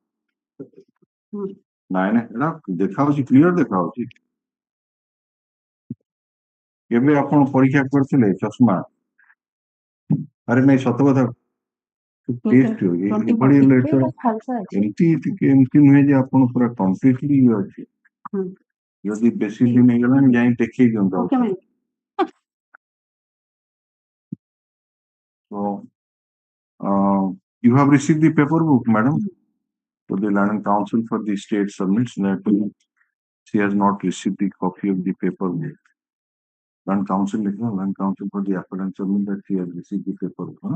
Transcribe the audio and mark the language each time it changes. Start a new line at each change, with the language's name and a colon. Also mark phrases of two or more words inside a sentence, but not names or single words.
Odia: ନାଇଁ ନାଇଁ ଏଟା ଦେଖା ହଉଛି କ୍ଲିୟର ଦେଖା ହଉଛି କେବେ ଆପଣ ପରୀକ୍ଷା କରିଥିଲେ ଚଷମା ଆରେ ନାଇଁ ସତ କଥା ଟେଷ୍ଟ ଏଭଳି ଏମିତି ନୁହେଁ ଯେ ଆପଣ ପୁରା କମ୍ପ୍ଲିଟଲି ଇଏ ଅଛି ଯଦି ବେଶୀ ଦିନ ହେଇଗଲାଣି ଯାଇ ଦେଖେଇ ଦିଅନ୍ତୁ
English: So, you have received the paper book, madam? So the Land Council for the state submits that she has not received the copy of the paper book. Land Council for the appellant submit that she has received the paper book.